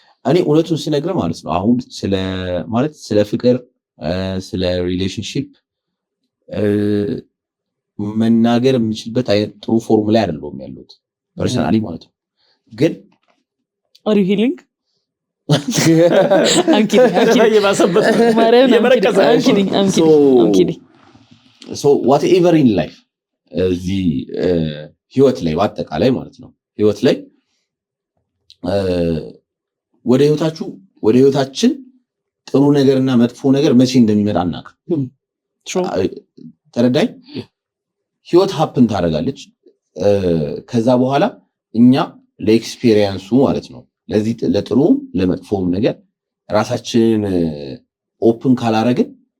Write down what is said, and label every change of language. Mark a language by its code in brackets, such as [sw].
[am] እኔ እውነቱን ሲነግር ማለት ነው አሁን ስለ ፍቅር ስለ ሪሌሽንሺፕ መናገር የምችልበት አይነት ጥሩ ፎርሙላ አይደለም ያሉት ፐርሰናሊ ማለት ነው ግን [en] are you healing I'm kidding so whatever in life the [am] ህይወት ላይ በአጠቃላይ ማለት ነው ህይወት ላይ ወደ ህይወታችን ጥሩ ነገርና መጥፎ ነገር መቼ እንደሚመጣ አናውቅም ተረዳኝ ህይወት ሀፕን ታደርጋለች ከዛ በኋላ እኛ ለኤክስፒሪየንሱ ማለት ነው ለዚህ ለጥሩ ለመጥፎም ነገር ራሳችንን ኦፕን ካላረግን